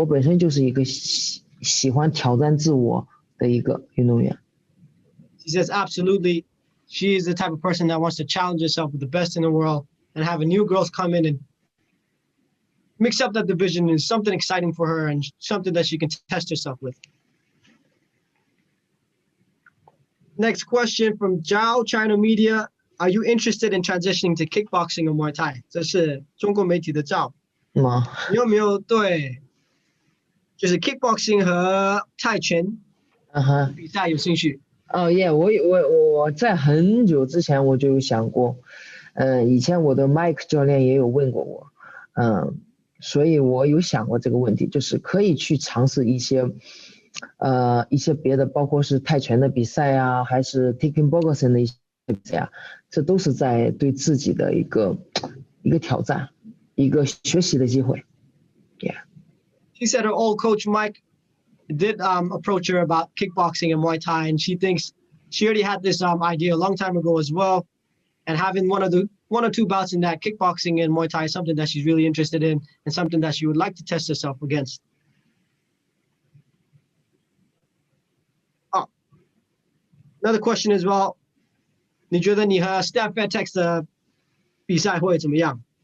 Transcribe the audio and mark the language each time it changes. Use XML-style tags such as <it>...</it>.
<zh>我本身就是一个喜欢挑战自我的一个运动员。</zh> <en>She says absolutely. She is the type of person that wants to challenge herself with the best in the world and have a new girls come in and mix up that division is something exciting for her and something that she can test herself with. Next question from Zhao China Media. Are you interested in transitioning to kickboxing or Muay Thai?</en> <zh>这是中国媒体的Zhao。你有没有对就是 kickboxing 和泰拳比赛有兴趣？我在很久之前我就有想过，以前我的 Mike 教练也有问过我，所以我有想过这个问题，就是可以去尝试一些别的，包括是泰拳的比赛啊，还是 kickboxing 的一些比赛啊，这都是在对自己的一个挑战，一个学习的机会。</zh> <en>Yeah. She said her old coach Mike did approach her about kickboxing and Muay Thai, and she thinks she already had this idea a long time ago as well, and having one or two bouts in that kickboxing and Muay Thai is something that she's really interested in and something that she would like to test herself against. Another question as well.</en> <zh>你觉得你和 Stan Fairtex 的比赛会怎么样？</zh>